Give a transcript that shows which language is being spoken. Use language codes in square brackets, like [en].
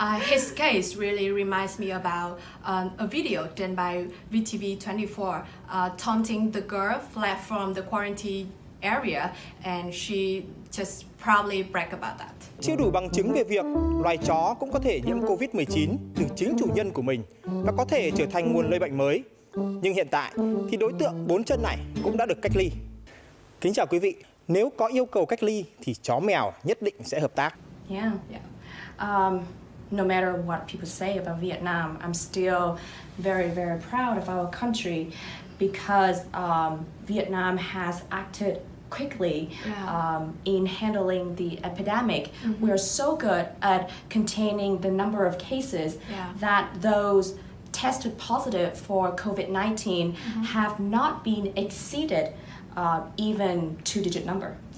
[en] His case really reminds me about a video done by VTV24 taunting the girl fled from the quarantine area, and she just proudly brag about that. [vi] Chưa đủ bằng chứng về việc loài chó cũng có thể nhiễm Covid-19 từ chính chủ nhân của mình và có thể trở thành nguồn lây bệnh mới. Nhưng hiện tại thì đối tượng 4 chân này cũng đã được cách ly. Kính chào quý vị, nếu có yêu cầu cách ly thì chó mèo nhất định sẽ hợp tác. [en] No matter what people say about Vietnam, I'm still very, very proud of our country because Vietnam has acted quickly in handling the epidemic. We are so good at containing the number of cases that those tested positive for COVID-19 have not been exceeded even 2-digit number.